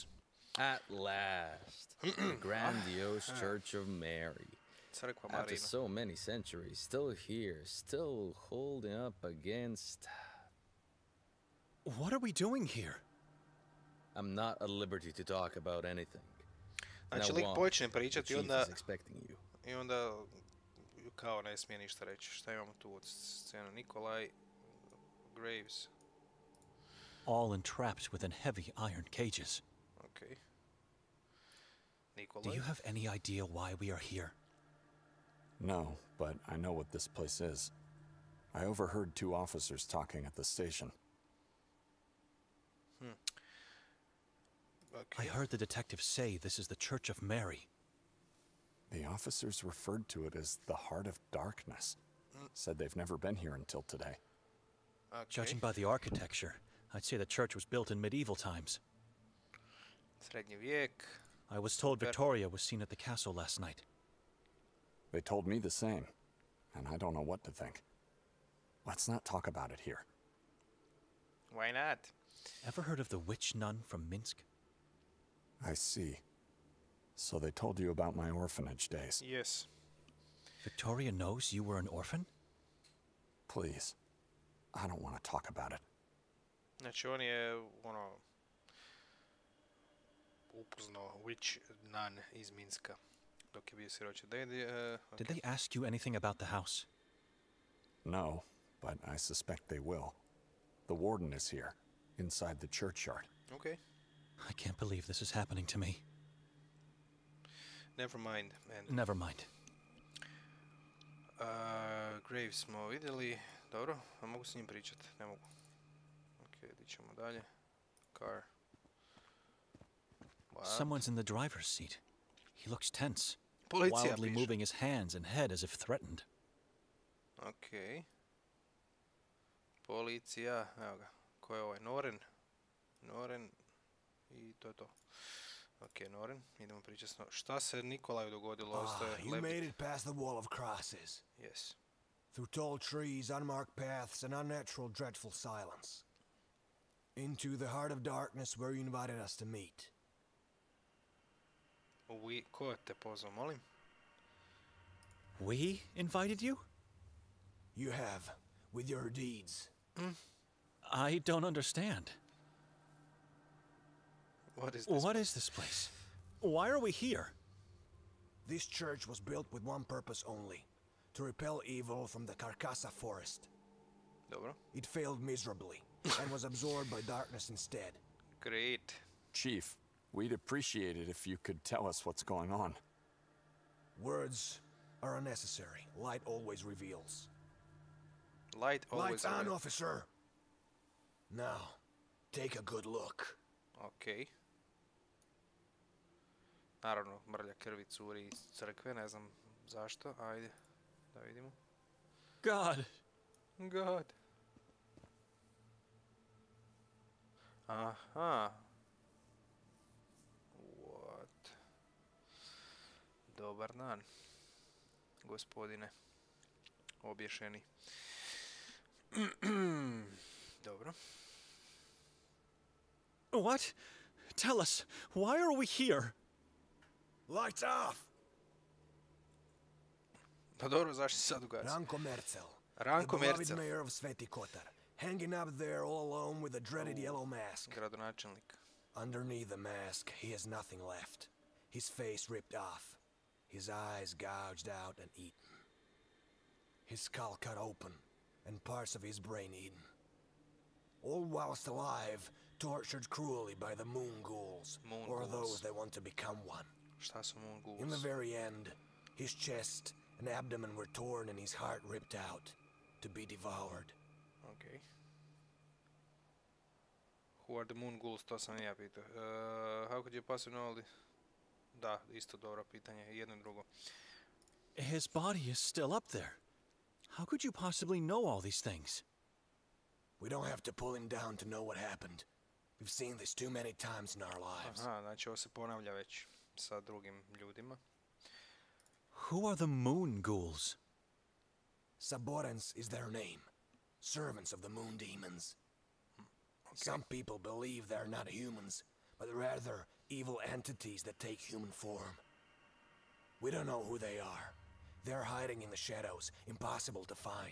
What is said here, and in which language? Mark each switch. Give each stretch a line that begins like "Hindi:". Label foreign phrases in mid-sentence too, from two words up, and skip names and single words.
English: At last. The grandiose Church of Mary. After so many centuries, still here, still holding up against... What are we doing here? I'm not at liberty to talk about anything.
Croatian: Znači, lik počne pričati i onda kao ne smije ništa reći. Šta imamo tu od scena? Nikolaj, Graves.
English: All entrapped within heavy iron cages. Okay. Nikolaj. Do you have any idea why we are here? No, but I know what this place is. I overheard two officers talking at the station. Okay. I heard the detectives say this is the Church of Mary. The officers referred to it as the Heart of Darkness. Said they've never been here until today. Okay. Judging by the architecture, I'd say the church was built in medieval times.
Croatian: Srednji vijek.
English: I was told Victoria was seen at the castle last night. They told me the same, and I don't know what to think. Let's not talk about it here. Why not? Ever heard of the Witch Nun from Minsk? I see. So they told you about my orphanage days. Yes. Victoria knows you were an orphan? Please. I don't want to talk about it.
Croatian: Znači, on je, upoznao Witch Nun iz Minska. Dok je bio siroče.
English: Did they ask you anything about the house? No, but I suspect they will. The warden is here, inside the churchyard. Okay. I can't believe this is happening to me. Never mind, man. Never mind.
Croatian: Graves smo vidjeli. Dobro, a mogu s njim pričat? Ne mogu. Ok, di ćemo dalje.
English: Car. What? Someone's in the driver's seat. He looks tense.
Croatian: Policija
English: wildly
Croatian: piše.
English: moving his hands and head as if threatened.
Croatian: Ok. Policija, evo ga. Ko je ovaj? Noren. Noren. I to je to. Ok, Noren. Idemo pričati. Šta se Nikolaju dogodilo?
English: You made it past the wall of crosses. Yes. Through tall trees, unmarked paths, and unnatural, dreadful silence. Into the heart of darkness where you invited us to meet.
Croatian: Ko te pozvao, molim?
English: We invited you? You have, with your deeds. I don't understand. What is this place? Why are we here? This church was built with one purpose only. To repel evil from the Carcassa forest.
Croatian: Dobro.
English: It failed miserably, and was absorbed by darkness instead. Great. Chief, we'd appreciate it if you could tell us what's going on. Words are unnecessary. Light always reveals. Light always Lights on, officer! Now, take a good look. Ok.
Croatian: Naravno, mrlja krvi curi iz crkve, ne znam zašto. Ajde, da vidimo.
English: God, God. Aha. What?
Croatian: Dobar dan, gospodine. Obješeni. Dobro.
English: What? Tell us, why are we here? Lights off!
Croatian: Pa dobro, zašto se sad ugasi?
English: Ranko Mercel, the beloved mayor of Saint Kotar, hanging up there all alone with a dreaded yellow mask.
Croatian: Gradonačelnik.
English: Underneath the mask, he has nothing left. His face ripped off, his eyes gouged out and eaten. His skull cut open, and parts of his brain eaten. All whilst alive, tortured cruelly by the Moon Ghouls, or those that want to become one.
Croatian: Šta su Moon Ghouls?
English: In the very end, his chest and abdomen were torn and his heart ripped out, to be devoured. Okay. Who are the Moon Ghouls?
Croatian: To sam ja pitao.
English: How could you possibly know?
Croatian: Da, isto dobro pitanje. Jedno i drugo.
English: His body is still up there. How could you possibly know all these things? We don't have to pull him down to know what happened. We've seen this too many times in our lives.
Croatian: Aha, znači ovo se ponavlja već sa drugim ljudima.
English: Who are the Moon Ghouls? Saborans is their name. Servants of the moon demons. Okay. Some people believe they're not humans, but rather evil entities that take human form. We don't know who they are. They're hiding in the shadows, impossible to find.